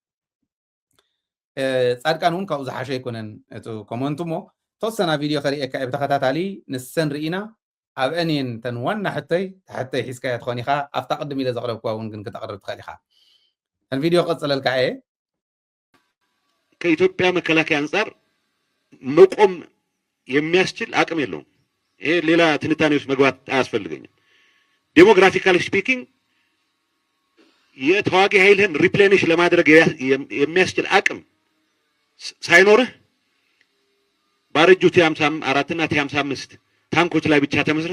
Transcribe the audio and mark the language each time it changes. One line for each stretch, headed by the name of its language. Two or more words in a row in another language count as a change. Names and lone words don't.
Tigrinya: ጻድቃን እውን ካብኡ ዝሓሸ ኣይኮነን እቲ ኮመንቱ እሞ ተወሰና ቪድዮ ከሪአካ እየ ብተኸታታሊ ንሰን ርኢና ኣብ እኔን ተን ዋና ሕተይ ታሕተይ ሒዝካያ ትኾን ኢኻ ኣብታ ቅድም ኢለ ዘቕረብካ እውን ግን ክተቕርብ ትኽእል ኢኻ ተን ቪድዮ ቀፅለልካ እየ
Amharic: ከኢትዮጵያ መከላከያ አንጻር መቆም የሚያስችል አቅም የለውም። ይሄ ሌላ ትንታኔ ውስጥ መግባት አያስፈልገኝም።
English: demographically speaking
Amharic: የተዋጊ ኃይልህን ሪፕሌኒሽ ለማድረግ የሚያስችል አቅም ሳይኖርህ ባረጁ ቲ54 እና ቲ55 ታንኮች ላይ ብቻ ተመስርተ